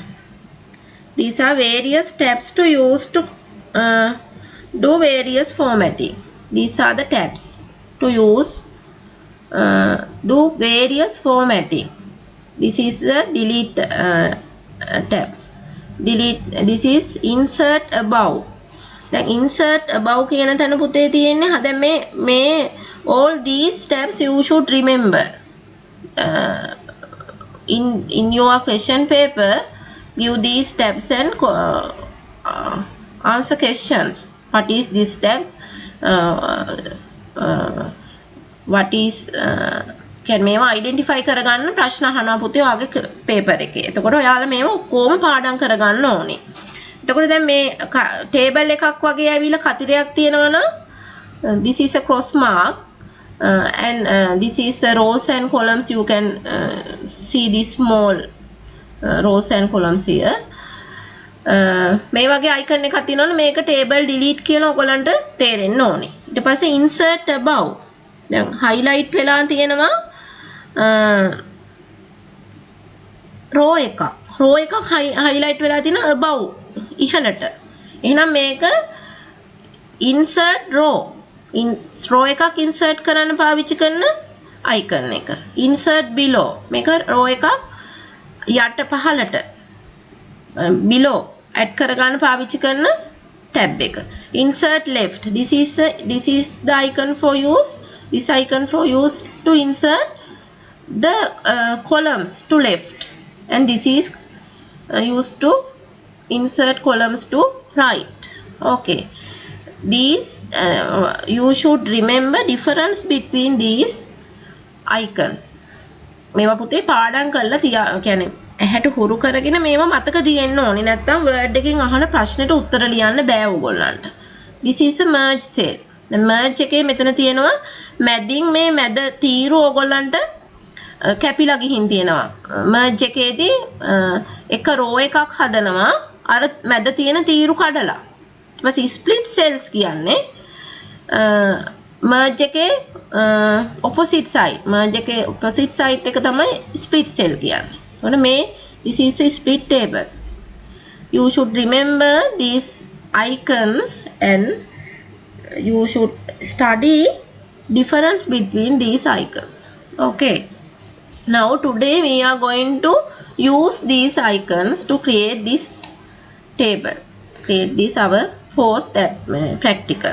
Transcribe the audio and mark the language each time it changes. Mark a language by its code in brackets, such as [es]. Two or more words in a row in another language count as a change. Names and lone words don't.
[en] These are various tabs to use to do various formatting. These are the tabs to use do various formatting. This is the delete tabs. Delete. This is insert above. The insert above [si] කියන තැන පුතේ තියෙන්නේ. දැන් මේ [en] all these steps you should remember. In your question paper, give these steps and answer questions. What is these steps? What is can මේවා identify [si] කරගන්න ප්‍රශ්න අහනවා පුතේ ඔයාගේ paper එකේ. එතකොට ඔයාලා මේවා ඔක්කොම පාඩම් කරගන්න ඕනේ. එතකොට දැන් මේ table එකක් වගේ ඇවිල්ලා කතිරයක් තියෙනවනම් [en] this is a cross mark. And this is rows and columns. You can see these small rows and columns here. [si] මේ වගේ icon එකක් තියෙනවනේ මේක [en] table delete [si] කියලා ඔයගලන්ට තේරෙන්න ඕනේ. ඊට පස්සේ [en] insert above. [si] දැන් highlight වෙලා තියෙනවා row එකක් highlight වෙලා තියෙන above ඉහළට. එහෙනම් මේක [en] insert row [si] එකක් insert කරන්න පාවිච්චි කරන icon එක. [en] insert below [si] මේක row එකක් යට පහළට below add කරගන්න පාවිච්චි කරන tab එක. [en] insert left. This is the icon for use. This icon for use to insert the columns to left, and this is used to insert columns to right. Okay, these you should remember difference between these icons. [si] මේවා පුතේ පාඩම් කරලා කියන්නේ ඇහැට හුරු කරගෙන මේවා මතක තියෙන්න ඕනේ. නැත්නම් word එකෙන් අහන ප්‍රශ්නෙට උත්තර ලියන්න බෑ ඕගොල්ලන්ට. [en] This is a merge cell. The merge [si] එකේ මෙතන තියෙනවා මැදින් මේ මැද තීරු ඕගොල්ලන්ට කැපිලා ගිහින් තියෙනවා. merge එකේදී එක row එකක් හදනවා අර මැද තියෙන තීරු කඩලා. ඊට පස්සේ [en] split cells [si] කියන්නේ merge එකේ [en] opposite side. [si] merge එකේ [en] opposite side [si] එක තමයි [en] split cell [si] කියන්නේ. එතකොට මේ [en] this is a split table. You should remember these icons and you should study difference between these icons. Okay, now today we are going to use these icons to create this table, create this our fourth practical.